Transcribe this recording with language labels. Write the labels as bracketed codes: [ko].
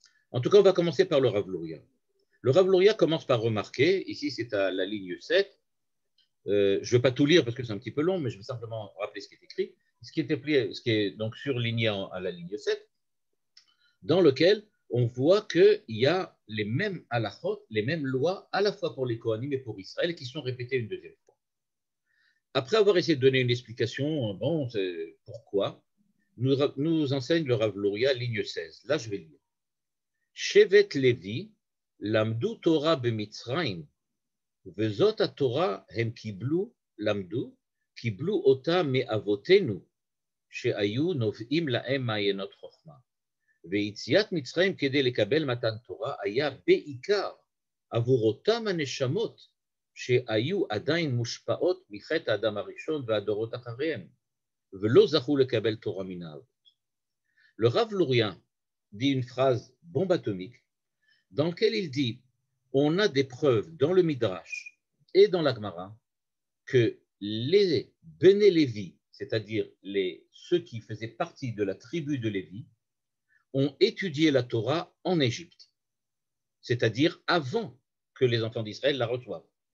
[fr] En tout cas, on va commencer par le Rav Luria. Le Rav Luria commence par remarquer, ici c'est à la ligne 7, je ne vais pas tout lire parce que c'est un petit peu long, mais je vais simplement rappeler ce qui est écrit, ce qui est donc surligné à la ligne 7, dans lequel on voit qu'il y a les mêmes halachot, les mêmes lois, à la fois pour les Kohanim et pour Israël, qui sont répétées une deuxième fois. Après avoir essayé de donner une explication, bon, pourquoi, nous enseigne le Rav Luria, ligne 16. Là, je vais lire. [he] Shevet Levi, lamdu Torah b'Mitzrayim, וזאת התורה הם למדו, קיבלו אותה מאבותינו, שהיו נובעים להם מעיינות חוכמה. ויציאת מצרים כדי לקבל מתן תורה היה בעיקר עבור אותם הנשמות שהיו עדיין מושפעות מחטא האדם הראשון והדורות אחריהם, ולא זכו לקבל תורה מן האבות. [fr] Le Rav Luria dit une phrase bombe atomique dans laquelle il dit on a des preuves dans le Midrash et dans la Gemara que les Béné Lévi, c'est-à-dire ceux qui faisaient partie de la tribu de Lévi, ont étudié la Torah en Égypte, c'est-à-dire avant que les enfants d'Israël la reçoivent.